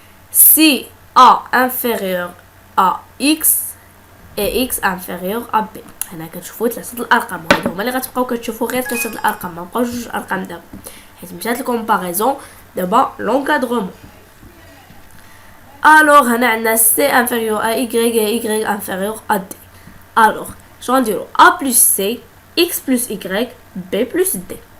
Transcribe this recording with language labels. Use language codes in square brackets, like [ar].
[fr] Si A inférieur à X et X inférieur à B. [ar] هنا كتشوفوا ثلاثه الارقام، هادو هما اللي غتبقاو كتشوفوا غير ثلاثه الارقام، ما بقاوش جوج ارقام دابا حيت مشات الكومباريزون. دابا لونكادرومون. [fr] الوغ [ar] هنا عندنا [fr] C inférieur à Y et Y inférieur à D. الوغ [ar] شنو غنديرو؟ [fr] A plus C X plus Y B plus D.